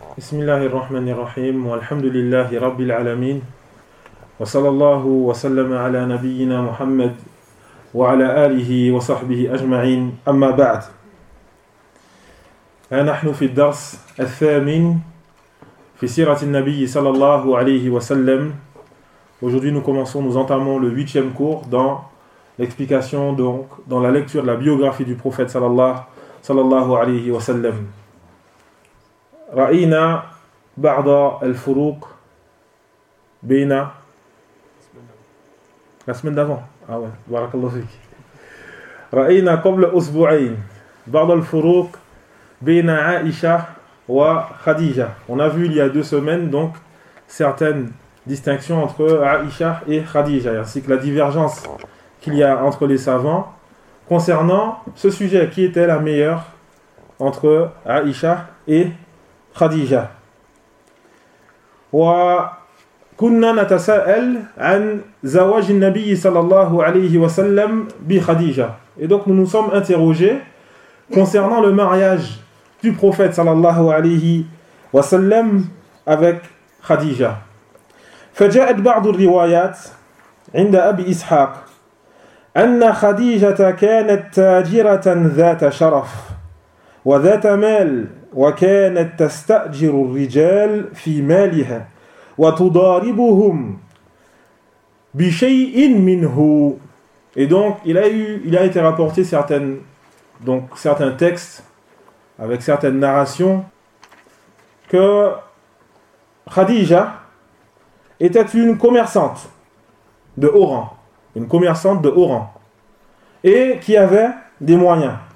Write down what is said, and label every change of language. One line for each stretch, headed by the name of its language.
Arabic: بسم الله الرحمن الرحيم والحمد لله رب العالمين وصلى الله وسلم على نبينا محمد وعلى آله وصحبه أجمعين أما بعد نحن في الدرس الثامن في سيرة النبي صلى الله عليه وسلم.
French: Aujourd'hui nous commençons, nous entamons le huitième cours dans l'explication, donc dans la lecture, la biographie du prophète
Arabic: sallallahu alayhi wa sallam. رأينا بعض الفروق بين السمين دافون بارك الله فيك رأينا قبل أسبوعين بعض الفروق بين عائشة وخديجة.
French: On a vu il y a deux semaines donc certaines distinctions entre Aïcha et Khadija, ainsi que la divergence qu'il y a entre les savants concernant ce sujet, qui était la meilleure entre Aïcha et خديجة.
Arabic: وكنا نتساءل عن زواج النبي صلى الله عليه وسلم بخديجة.
French: Et donc nous nous sommes interrogés concernant le mariage du prophète
Arabic: صلى الله عليه وسلم
French: avec خديجة.
Arabic: فجاءت بعض الروايات عند أبي إسحاق أن خديجة كانت تاجرة ذات شرف وذات مال وكانت تستأجر الرجال في مالها وتضاربهم بشيء منه.
French: Et donc il a été rapporté certains textes avec certaines narrations que Khadija était une commerçante de haut rang, et qui avait des moyens.